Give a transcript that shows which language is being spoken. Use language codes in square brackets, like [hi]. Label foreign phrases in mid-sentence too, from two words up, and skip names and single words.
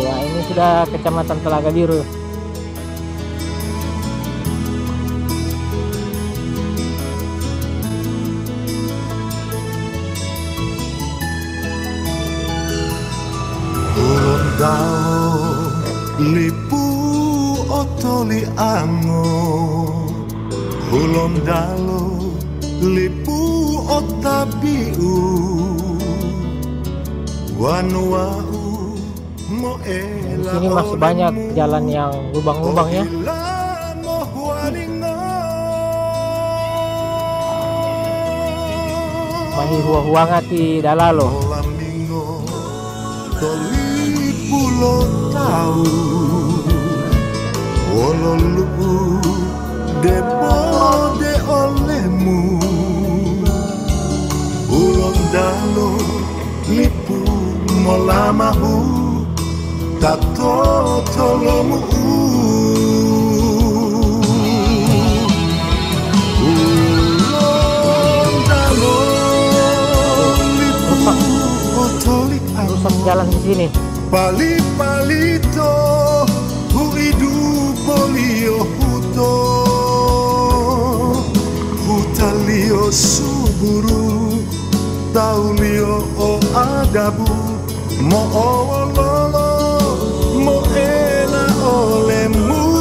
[id] Nah, ini sudah Kecamatan Telaga Biru. [gor] Gorontalo lipu otoli ango, Gorontalo lipu otabiu, wanuau [id] Di sini masih banyak jalan yang lubang-lubang ya. [gor] Mahi huangati dalalo. Toli pulau tahu, wololu depo de olehmu, Gorontalo lipu molamahu, tato tolomu. Gorontalo lipu otoli [id] Rusak jalan di sini. [gor] Pali-palito huidu polio huto, hutalio suburu, taulio o adabu, mo ololo, mo ela olemu.